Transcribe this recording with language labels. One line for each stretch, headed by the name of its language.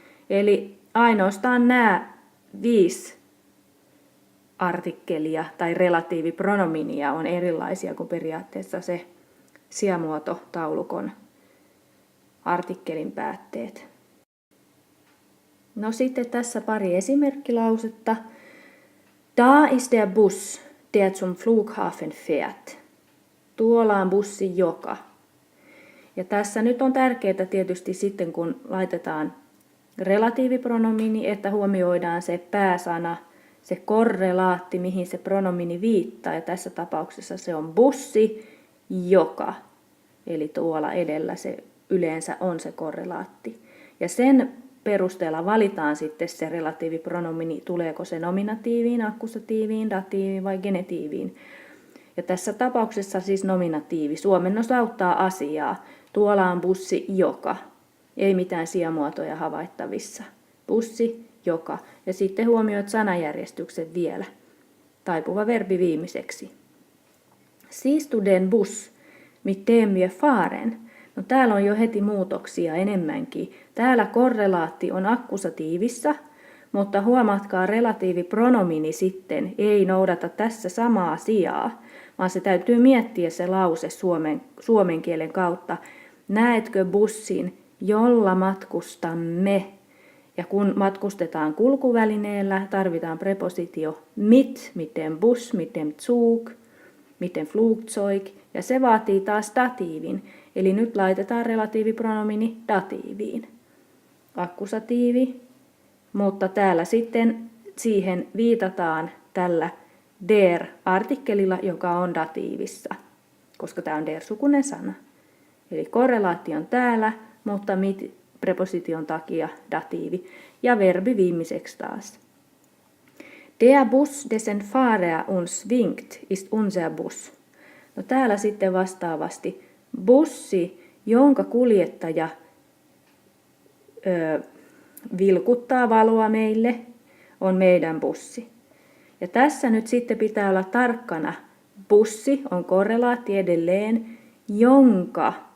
Finnish: Eli ainoastaan nämä 5 artikkelia tai relatiivipronominia on erilaisia kuin periaatteessa se sijamuototaulukon artikkelin päätteet. No sitten tässä pari esimerkkilausetta.
German: Da ist der Bus, der zum Flughafen fährt.
Finnish: Tuolla on bussi joka. Ja tässä nyt on tärkeää tietysti sitten, kun laitetaan relatiivipronomini, että huomioidaan se pääsana, se korrelaatti, mihin se pronomini viittaa. Ja tässä tapauksessa se on bussi joka. Eli tuolla edellä se yleensä on se korrelaatti. Ja sen perusteella valitaan sitten se relatiivipronomini, tuleeko se nominatiiviin, akkusatiiviin, datiiviin vai genetiiviin. Ja tässä tapauksessa siis nominatiivi. Suomennos auttaa asiaa. Tuolla on bussi joka. Ei mitään sijamuotoja havaittavissa. Bussi joka. Ja sitten huomioit sanajärjestyksen vielä. Taipuva verbi viimeiseksi.
German: Siehst du den Bus, mit dem wir fahren?
Finnish: No, täällä on jo heti muutoksia enemmänkin. Täällä korrelaatti on akkusatiivissa, mutta huomatkaa relatiivipronomini sitten ei noudata tässä samaa sijaa, vaan se täytyy miettiä se lause suomen kielen kautta. Näetkö bussin, jolla matkustamme? Ja kun matkustetaan kulkuvälineellä, tarvitaan prepositio
German: mit dem Bus, mit dem Zug, mit dem Flugzeug,
Finnish: ja se vaatii taas datiivin. Eli nyt laitetaan relatiivipronomini datiiviin. Akkusatiivi, mutta täällä sitten siihen viitataan tällä der-artikkelilla, joka on datiivissa, koska tämä on der-sukunen sana. Eli korrelaatti on täällä, mutta mit-preposition takia datiivi. Ja verbi viimeiseksi taas.
German: Der Bus, dessen Fahrer uns winkt, ist unser Bus.
Finnish: No, täällä sitten vastaavasti bussi, jonka kuljettaja vilkuttaa valoa meille, on meidän bussi. Ja tässä nyt sitten pitää olla tarkkana. Bussi on korrelaatti edelleen, jonka.